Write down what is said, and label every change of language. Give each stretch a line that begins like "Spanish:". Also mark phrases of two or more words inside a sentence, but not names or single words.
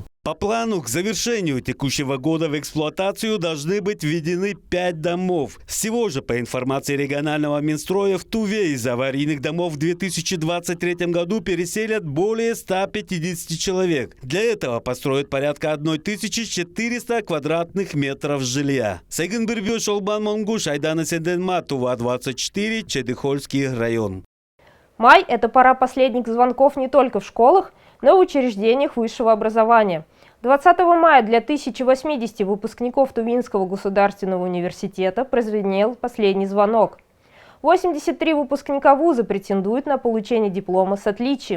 Russian: По плану, к завершению текущего года в эксплуатацию должны быть введены 5 домов. Всего же, по информации регионального Минстроя, в Туве из аварийных домов в 2023 году переселят более 150 человек. Для этого построят порядка 1400 квадратных метров жилья. Сайгын Бирбё, Шолбан Монгуш, Айдана Сенденма, Тува-24, Чедыхольский район. Май – это пора последних звонков не только в школах, но и в учреждениях высшего образования. 20 мая для 1080 выпускников Тувинского государственного университета прозвенел последний звонок. 83 выпускника вуза претендуют на получение диплома с отличием.